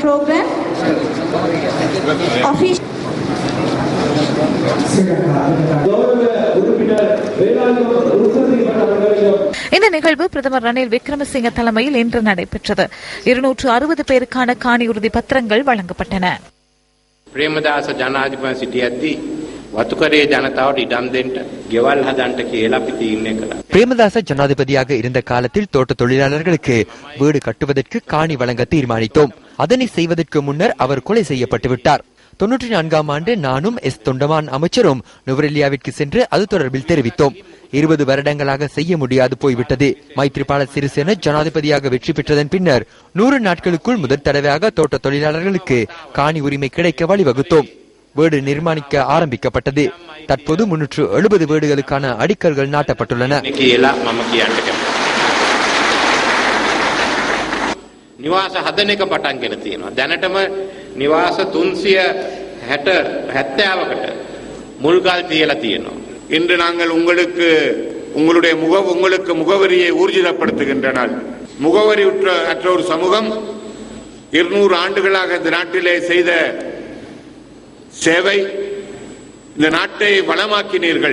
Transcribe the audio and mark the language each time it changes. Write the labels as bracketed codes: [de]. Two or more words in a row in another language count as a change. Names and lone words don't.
[ta] இந்த நிகழ்வு பிரதமர் ரணில் விக்ரமசிங்க தலைமையில் இன்று நடைபெற்றது. 260 பேருக்கான காணி உறுதி பத்திரங்கள் வழங்கப்பட்டன. [si] பிரேமதாச ஜனாதிபதி සිටියදී වතුකරේ ජනතාවට ඉඩම් දෙන්න ගෙවල් හදන්න කියලා අපි තීරණය කළා. [ta] பிரேமதாச ஜனாதிபதியாக இருந்த காலத்தில் தோட்ட தொழிலாளர்களுக்கு வீடு கட்டுவதற்கு காணி வழங்க தீர்மானித்தோம். அதனை செய்வதற்கு முன்னர் அவர் கொலை செய்யப்பட்டு விட்டார். 94ஆம் ஆண்டு நானும் தொண்டமான் அமைச்சரும் நுவரெலியாவிற்கு சென்று அது தொடர்பில் தெரிவித்தோம். 20 வருடங்களாக செய்ய முடியாது போய்விட்டது. மைத்ரிபால சிறிசேன ஜனாதிபதியாக வெற்றி பெற்றதன் பின்னர் 100 நாட்களுக்குள் முதற் தடவையாக தோட்ட தொழிலாளர்களுக்கு காணி உரிமை கிடைக்க வழிவகுத்தோம். வீடு நிர்மாணிக்க ஆரம்பிக்கப்பட்டது. தற்போது 370 வீடுகளுக்கான அடிக்கல்கள் நாட்டப்பட்டுள்ளன. [si] නිවාස හදන එක පටන් ගෙන තියෙනවා. දැනටම නිවාස 370කට මුල්ගල් තියලා තියෙනවා. [ta] இன்று நாங்கள் உங்களுக்கு முகவரியை ஊர்ஜிதப்படுத்துகின்ற நாள். முகவரி அற்ற ஒரு சமூகம் 200 ஆண்டுகளாக இந்த நாட்டிலே செய்த சேவை, இந்த நாட்டை வளமாக்கினீர்கள்.